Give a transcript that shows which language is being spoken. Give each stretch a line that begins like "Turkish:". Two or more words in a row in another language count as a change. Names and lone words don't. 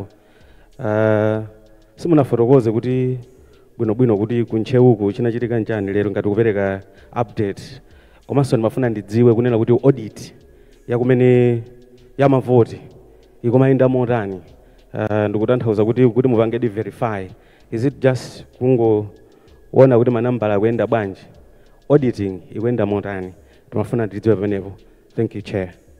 Nyanja: Simunafotokoze kuti bwinobwino kuti kunchewuku chinachitika njani lero ngati kupereka update. Komanso ndimafuna ndidziwe kunena kuti audit yakumene ya mavoti ikumayenda motani. Ndikutanthauza kuti mupange verify.
English: Is it just
Nyanja: kungoona kuti manambala akuyenda bwanji? Auditing ikuyenda motani? Timafuna ndidziwe pamenepo.
English: Thank you, Chair.